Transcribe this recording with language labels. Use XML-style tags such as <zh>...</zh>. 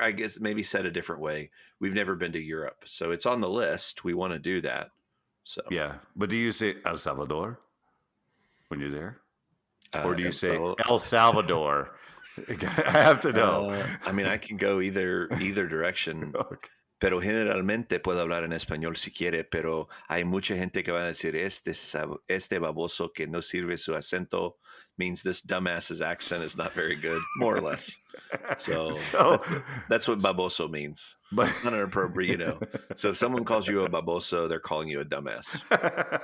<en>I guess maybe said a different way. We've never been to Europe, so it's on the list. We want to do that. So yeah, but do you say El Salvador when you're there, or do you say El Salvador? I have to know. I mean, I can go either direction. Okay.</en> <es>Pero generalmente puedo hablar en español si quiere, pero hay mucha gente que va a decir, este baboso que no sirve su acento</es> <en>means this dumbass's accent is not very good, more or less. So that's what baboso means. But it's not inappropriate, So if someone calls you a baboso, they're calling you a dumbass.</en>